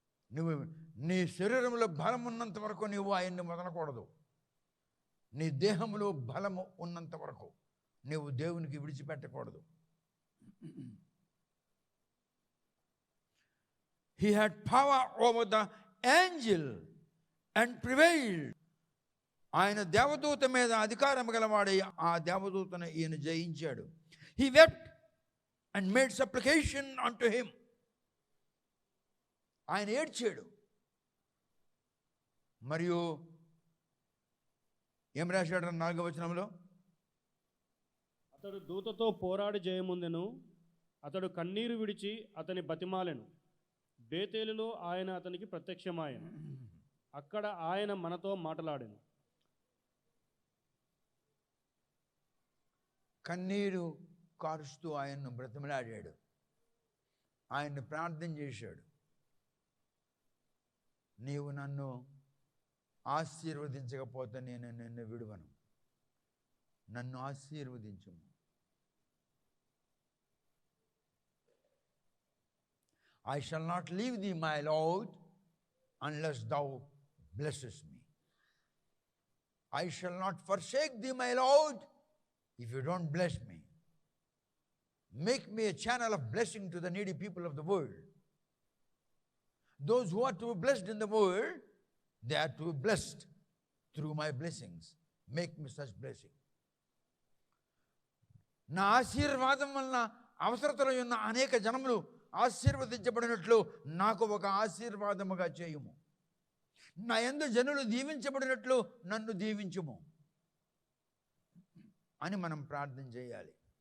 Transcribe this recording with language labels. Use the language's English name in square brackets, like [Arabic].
[Telugu] నువ్వు నీ శరీరంలో బలం ఉన్నంత వరకు నువ్వు ఆయన్ని వదలకూడదు. నీ దేహంలో బలము ఉన్నంత వరకు నువ్వు దేవునికి విడిచిపెట్టకూడదు. [English] He had power over the angel and prevailed. [Telugu] ఆయన దేవదూత మీద అధికారం గలవాడై ఆ దేవదూతను ఈయన జయించాడు. [English] He wept and made supplication unto him. [Telugu] ఆయన ఏడ్చాడు. మరియు ఏం రాశాడు 4వ వచనంలో? అతడు దూతతో పోరాడి జయముందెను, అతడు కన్నీరు విడిచి అతని బతిమాలెను. బేతేలులో ఆయన అతనికి ప్రత్యక్షమాయెను, అక్కడ ఆయన మనతో మాట్లాడెను. కన్నీరు కారుస్తూ ఆయన్ను బ్రతిమలాడాడు, ఆయన్ని ప్రార్థన చేశాడు. నీవు నన్ను ఆశీర్వదించకపోతే నేను నిన్ను విడువను, నన్ను ఆశీర్వదించుము. [English] I shall not leave thee, my Lord, unless thou blessest me. I shall not forsake thee, my Lord, if you don't bless me. Make me a channel of blessing to the needy people of the world. Those who are to be blessed in the world, they are to be blessed through my blessings. Make me such blessing. [Telugu] నా ఆశీర్వాదం వలన అవసరతలో ఉన్న అనేక జనములు ఆశీర్వదించబడినట్లు నాకు ఒక ఆశీర్వాదముగా చేయుము. నా యందు జనులు దీవించబడినట్లు నన్ను దీవించుము అని మనం ప్రార్థన చేయాలి.